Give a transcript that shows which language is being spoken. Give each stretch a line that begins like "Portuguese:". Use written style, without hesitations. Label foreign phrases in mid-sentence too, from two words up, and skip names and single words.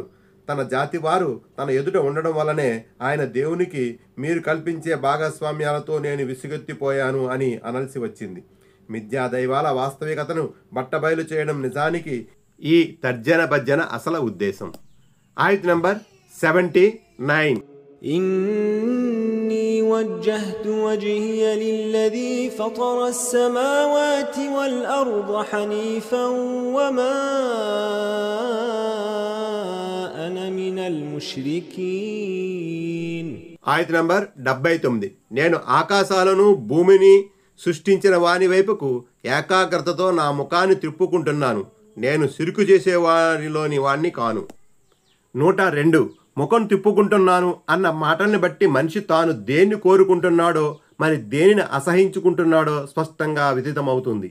Telugu: తన జాతి వారు తన ఎదుట ఉండడం వల్లనే ఆయన దేవునికి మీరు కల్పించే భాగస్వామ్యాలతో నేను విసుగెత్తిపోయాను అని అనాల్సి వచ్చింది. మిథ్యా దైవాల వాస్తవికతను బట్టబయలు చేయడం నిజానికి ఈ తర్జన భజ్జన అసలు ఉద్దేశం. ఆయత్ నంబర్ 79.
Arabic: إني وجهت وجهي للذي فطر السماوات والأرض حنيفا وما أنا من المشركين.
Telugu: ఆయత్ నంబర్ 79. నేను ఆకాశాలను భూమిని సృష్టించిన వాని వైపుకు ఏకాగ్రతతో నా ముఖాన్ని తిప్పుకుంటున్నాను. నేను సిరుకు చేసే వారిలోని వాణ్ణి కాను. 102. ముఖం తిప్పుకుంటున్నాను అన్న మాటల్ని బట్టి మనిషి తాను దేన్ని కోరుకుంటున్నాడో మరి దేనిని అసహించుకుంటున్నాడో స్పష్టంగా విదితమవుతుంది.